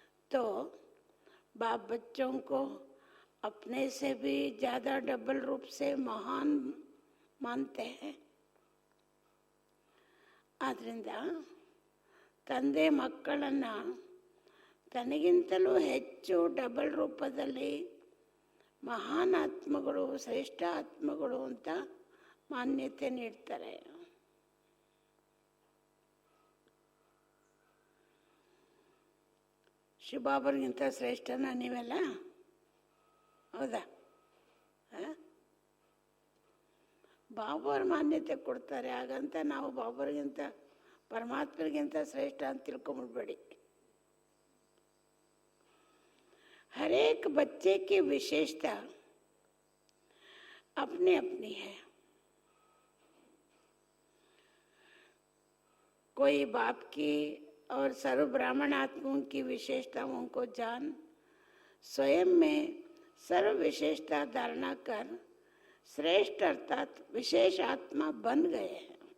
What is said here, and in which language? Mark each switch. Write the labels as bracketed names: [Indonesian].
[Hindi] तो बाप बच्चों को अपने से भी ज़्यादा डबल रूप से महान मानते हैं. [Kannada] ಆದ್ದರಿಂದ ತಂದೆ ಮಕ್ಕಳನ್ನು ತನಗಿಂತಲೂ ಹೆಚ್ಚು ಡಬಲ್ ರೂಪದಲ್ಲಿ ಮಹಾನ್ ಆತ್ಮಗಳು, ಶ್ರೇಷ್ಠ ಆತ್ಮಗಳು ಅಂತ ಮಾನ್ಯತೆ ನೀಡ್ತಾರೆ. ಶಿವಬಾಬರಿಗಿಂತ ಶ್ರೇಷ್ಠನ ನೀವೆಲ್ಲ? ಹೌದಾ? ಬಾಬಾವ್ರ ಮಾನ್ಯತೆ ಕೊಡ್ತಾರೆ. ಹಾಗಂತ ನಾವು ಬಾಬರಿಗಿಂತ [Hindi] परमात्मा श्रेष्ठ [Kannada] ಅಂತ ತಿಳ್ಕೊಂಬಿಡ್ಬೇಡಿ. [Hindi] हर एक बच्चे की विशेषता अपनी अपनी है. कोई बाप की और सर्व ब्राह्मण आत्माओं की विशेषताओं को जान स्वयं में सर्व विशेषता धारणा कर श्रेष्ठ अर्थात विशेष आत्मा बन गए हैं.